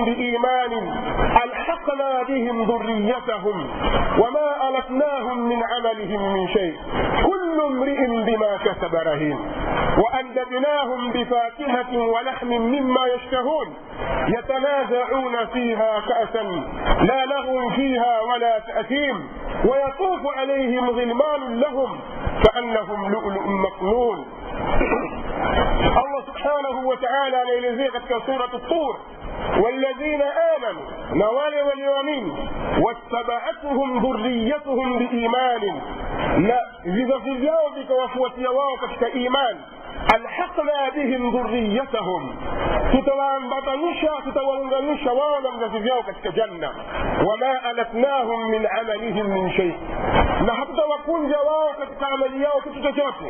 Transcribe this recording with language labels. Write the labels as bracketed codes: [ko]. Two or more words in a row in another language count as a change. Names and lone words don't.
[ar] بإيمان ألحقنا بهم ذريتهم وما ألتناهم من عملهم من شيء كل امرئ بما كسب رهين وأمددناهم بفاكهة ولحم مما يشتهون يتنازعون فيها كأسا لا لهم فيها ولا تأثيم ويطوف عليهم غلمان لهم كأنهم لؤلؤ مكنون. الله سبحانه وتعالى [sw] anaelezea katika sura at-Tur, [ar] والذين آمنوا نوال واليومين واتبعتهم ذريتهم بإيمان لا [sw] vizazi vyao vikawafuatia wao katika imani, [ar] ألحقنا بهم ذريتهم, [sw] tutawaambatanisha, tutawaunganisha wao na vizazi vyao katika janna, [ar] وما ألتناهم من عملهم من شيء, [sw] na hatutawakunja wao katika amali yao kitu chochote.